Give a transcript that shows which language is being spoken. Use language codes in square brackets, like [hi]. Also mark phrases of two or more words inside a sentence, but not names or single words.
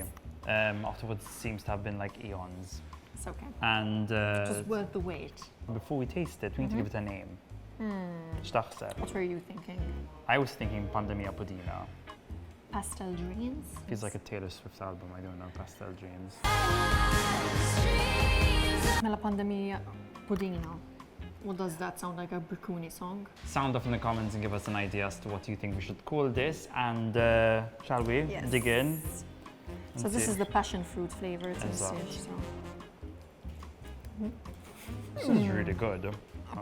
[en] After what seems to have been like eons. It's okay. And Just worth the wait. before we taste it, we need to give it a name. [mt] X'taħseb? [en] What were you thinking? I was thinking Pandemia Pudina. Pastel dreams? Feels like a Taylor Swift album, I don't know, Pastel Dreams. [mt] Mela pandemija pudina. [en] What does that sound like, a Brikuni song? Sound off in the comments and give us an idea as to what you think we should call this. And shall we Yes. dig in? So and this see? is the passion fruit flavor, it's Exact. message, so This is really good. Oh,